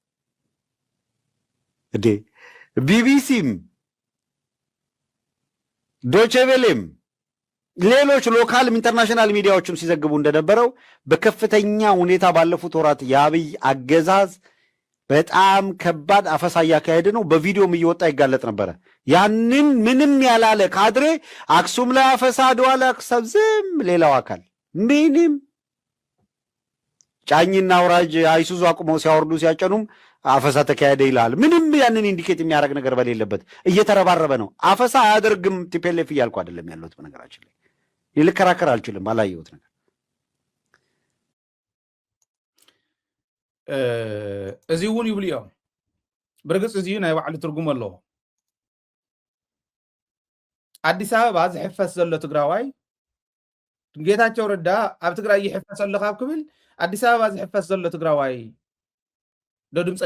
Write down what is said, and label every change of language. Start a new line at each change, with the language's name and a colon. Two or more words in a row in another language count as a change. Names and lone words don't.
Amharic: እንዴ ቢቢሲም ዶቼ ቬሌም ሌሎች ሎካልም ኢንተርናሽናል ሚዲያዎችም ሲዘግቡ እንደነበረው በከፍተኛ ሁኔታ ባለፉት ወራት የአብይ አገዛዝ በጣም ከባድ አፈሳ እያካሄደ ነው። በቪዲዮም እየወጣ ይጋለጥ ነበረ። ያንን ምንም ያላለ ካድሬ አክሱም ላይ አፈሳ፣ አድዋ ላይ አክሰብ ዝም፣ ሌላው አካል ምንም ጫኝና አውራጅ አይሱዙ አቁመው ሲያወርዱ ሲያጨኑም አፈሳ ተካሄደ ይላል። ምንም ያንን ኢንዲኬት የሚያደርግ ነገር በሌለበት እየተረባረበ ነው። አፈሳ አያደርግም ቲፒኤልኤፍ እያልኩ አይደለም ያለሁት። በነገራችን ላይ ልከራከር አልችልም ባላየሁት ነገር።
Tigrinya: እዚ እውን ይብሉ እዮም ብርግፅ እዚ ናይ ባዕሉ ትርጉም ኣለዎ። አዲስ አበባ ዝሕፈስ ዘሎ ትግራዋይ ጌታቸው ረዳ ኣብ ትግራይ ይሕፈስ ኣሎ ካብ ክብል አዲስ አበባ ዝሕፈስ ዘሎ ትግራዋይ ዶ ድምፀ